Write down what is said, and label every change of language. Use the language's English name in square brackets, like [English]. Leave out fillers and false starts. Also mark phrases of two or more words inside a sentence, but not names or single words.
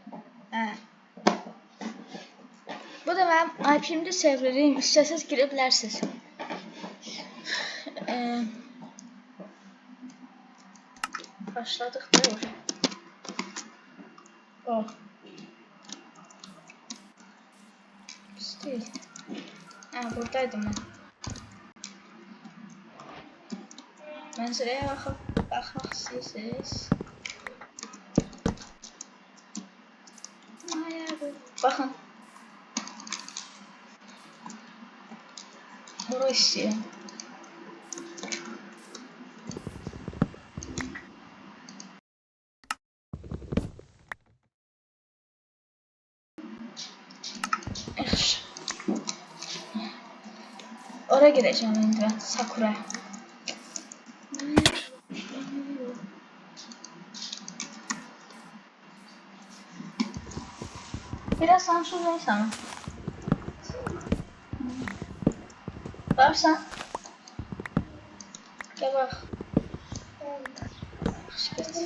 [Turkish] Bu da benim IP'mde serverim, isterseniz girebilirsiniz. Başladık da Oh. Pis değil. Buradaydım ben. [Azerbaijani] Mənzərəyə baxmaq istəyirsiniz. Baxın. Bura istəyirəm. Yaxşı. Ora girəcəm indi mən, Sakura'ya. [Turkish] Biraz sansürleyin sana. Varsan. Gel bak. Şükür.